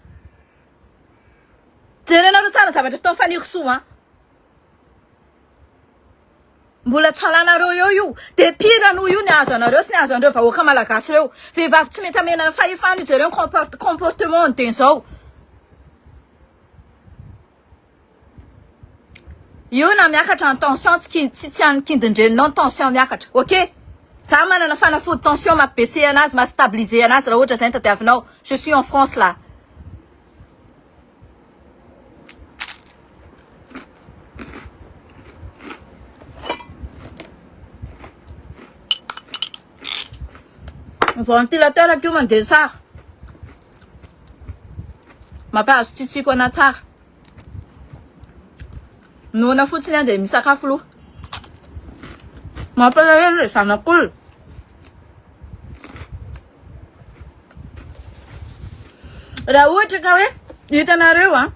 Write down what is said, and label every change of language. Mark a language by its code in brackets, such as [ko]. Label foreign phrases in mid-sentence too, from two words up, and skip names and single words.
[mg] jerenareo tsara zavatra atao fanirso mbola tsalanareo io de pire no io ny azo anareo sy ny azo anareo vahoaka malagasy reo vehivavy tsy mety amenana fahefana io jereo comportement ny teny zao io na miakatra ny tension tsy any kindindreninao ny tension miakatra ok za manana fanafody tension mampibese anazy mastabiliser anazy raha ohatra zay ny tadiavinao [fr] je suis en France là [mg] ventilateur akio mandeha tsara mampahazo tsitsiko ana tsara nona fotsiny andeha misakafo loha mampalahelo zanak'olona raha ohatra ka hoe hitanareo